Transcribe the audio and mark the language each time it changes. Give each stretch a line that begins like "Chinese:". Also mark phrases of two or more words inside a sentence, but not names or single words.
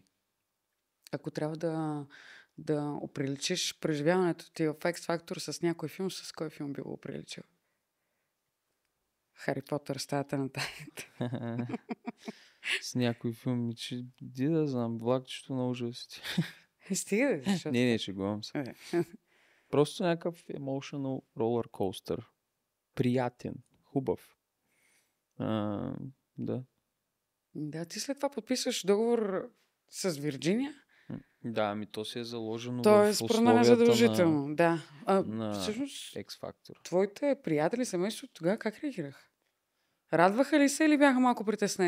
Bulgarian: Ако трябва да оприличиш преживяването ти в X-Factor с някой филм, с кой филм би го оприличил? Хари Потър, стаята на тайната. С някой филм, че да знам, влакчето на ужасите. Стига, защото... Не, шегувам се. Просто някакъв
English: emotional roller coaster.
Bulgarian: Приятен, хубав. Да. Да, ти след това подписваш договор с Вирджиния? Да, то се е заложено то в условията задължително, на всъщност, X-Factor. Твоите приятели, семейство, тогава как реагираха? Радваха ли се или бяха малко притеснени?